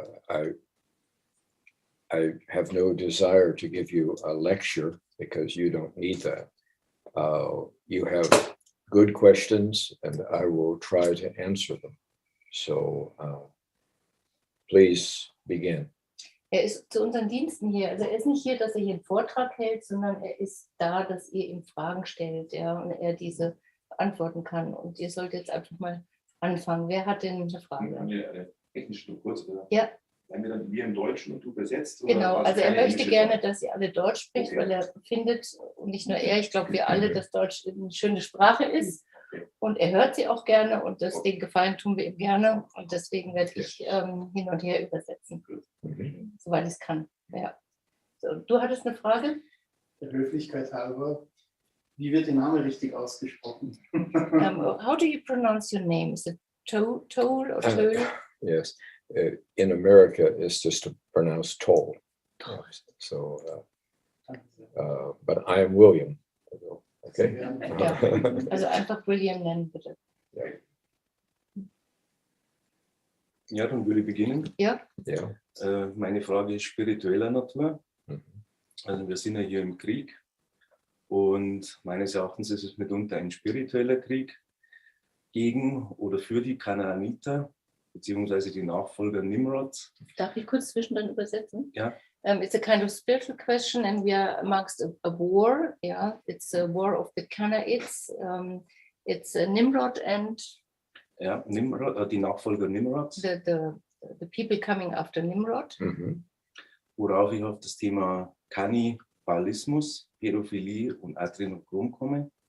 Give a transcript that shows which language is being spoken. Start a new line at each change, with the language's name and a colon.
English: I have no desire to give you a lecture because you don't need that. You have good questions and I will try to answer them. So please begin.
German: Er ist zu unseren Diensten hier. Also er ist nicht hier, dass er hier einen Vortrag hält, sondern er ist da, dass ihr ihm Fragen stellt, ja, und er diese beantworten kann. Und ihr solltet jetzt einfach mal anfangen. Wer hat denn eine Frage? Haben wir eine technische nur kurz, oder? Ja. Haben wir dann wir im Deutschen und du übersetzt? Genau, oder also er möchte englische gerne, Sprache? dass ihr alle Deutsch spricht,
English: Okay.
German: weil er findet, und nicht nur er, ich glaube wir alle, dass Deutsch eine schöne Sprache ist. Und er hört sie auch gerne und den Gefallen tun wir ihm gerne. Und deswegen werde ich hin und her übersetzen, soweit ich es kann. Ja. So, du hattest eine Frage? Der Höflichkeit halber, wie wird Ihr Name richtig ausgesprochen?
English: How do you pronounce your name? Is it Toel or Toel? Yes. In America, it's just to pronounce Toel. So, but I am William. Okay.
German: Ja. Also einfach William nennen, bitte. Ja, dann würde ich beginnen. Ja.
English: Yeah.
German: Meine Frage ist spiritueller Natur. Also wir sind ja hier im Krieg und meines Erachtens ist es mitunter ein spiritueller Krieg gegen oder für die Kanaaniter beziehungsweise die Nachfolger Nimrods. Darf ich kurz zwischendrin übersetzen? Ja.
English: It's a kind of spiritual question and we are amongst a war. Yeah, it's a war of the Canaanites. It's Nimrod and
German: Ja, Nimrod, die Nachfolger Nimrods.
English: the people coming after Nimrod.
German: worauf ich auf das Thema Kannibalismus, Pädophilie und Adrenochrom komme.